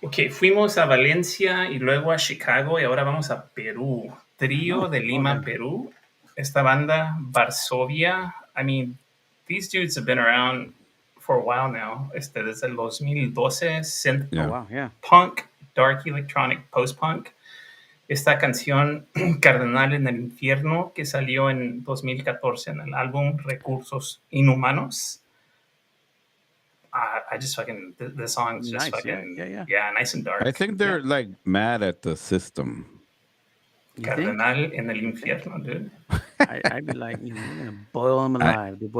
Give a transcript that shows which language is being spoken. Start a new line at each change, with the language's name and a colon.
Spanish: Fuimos a Valencia y luego a Chicago y ahora vamos a Perú. Trío de Lima, Perú. Esta banda, Varsovia.
English: I mean, these dudes have been around for a while now.
Spanish: Desde el 2012, synth punk, dark electronic, post-punk. Esta canción, Cardenal en el Infierno, que salió en 2014 en el álbum Recursos Inhumanos.
English: I just fucking, the song's just nice, fucking, nice and dark. I think they're like mad at the system. Cardenal en el Infierno, dude. I'd be like, we're gonna boil them alive.